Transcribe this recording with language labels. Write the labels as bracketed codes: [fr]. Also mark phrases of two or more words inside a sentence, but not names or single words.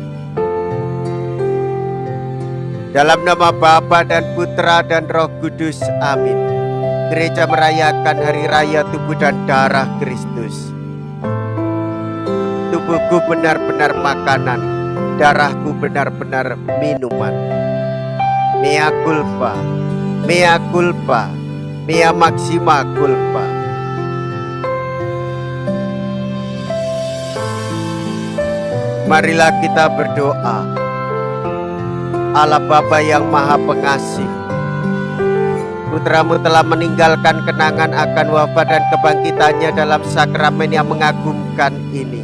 [id] Dalam nama Bapa dan Putra dan Roh Kudus, amin. Gereja merayakan Hari Raya Tubuh dan Darah Kristus. Tubuhku benar-benar makanan, darahku benar-benar minuman. [la] Mea culpa, mea culpa, mea maxima culpa. [id] Marilah kita berdoa. Allah Bapa yang Maha Pengasih, Putramu telah meninggalkan kenangan akan wafat dan kebangkitannya dalam sakramen yang mengagumkan ini.